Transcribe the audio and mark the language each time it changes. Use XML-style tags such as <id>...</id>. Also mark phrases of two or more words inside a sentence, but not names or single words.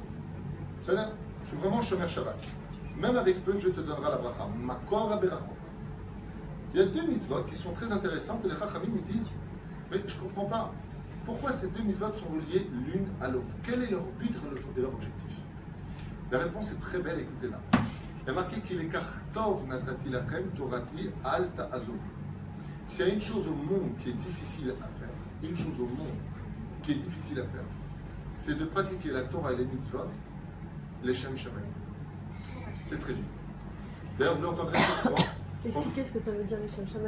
<fr>C'est-à-dire, je suis vraiment</fr> <he>שומר שבת.</he> <fr>Même avec peu, Dieu te donnera la bracha.</fr> <he>מקור הברכה.</he> <fr>Il y a deux mitzvot qui sont très intéressantes et les Chachamim me disent, mais je ne comprends pas, pourquoi ces deux mitzvot sont reliées l'une à l'autre? Quel est leur but et leur objectif? La réponse est très belle, écoutez-la. Il y a marqué qu'il est</fr> <he>לקח טוב נתתי לכם תורתי אל תעזוב.</he> <fr>S'il y a une chose au monde qui est difficile à faire, une chose au monde qui est difficile à faire, c'est de pratiquer la Torah et les mitzvot, les</fr> <he>שם שמים.</he> <fr>C'est très dur. D'ailleurs, vous l'entendrez souvent. Expliquez ce que ça veut dire les</fr> <he>שם שמים.</he>